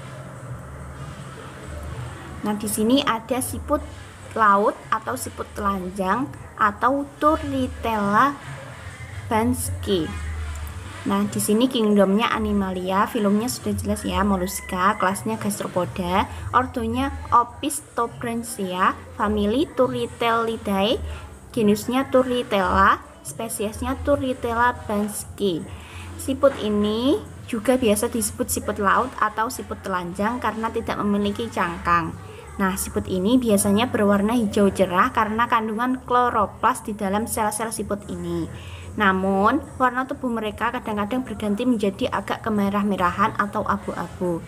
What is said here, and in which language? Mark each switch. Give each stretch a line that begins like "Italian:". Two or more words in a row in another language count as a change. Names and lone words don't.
Indonesian: Nah, di sini ada siput laut atau siput telanjang atau Turritella bansky. Nah, di sini kingdomnya Animalia, filumnya sudah jelas ya, Mollusca, kelasnya gastropoda, ordonya Opisthoprancia, famili Turritellidae, genusnya Turritella, spesiesnya Turritella bansky. Siput ini juga biasa disebut siput laut atau siput telanjang karena tidak memiliki cangkang. Nah, siput ini biasanya berwarna hijau cerah karena kandungan kloroplas di dalam sel-sel siput ini. Namun, warna tubuh mereka kadang-kadang berganti menjadi agak kemerah-merahan atau abu-abu.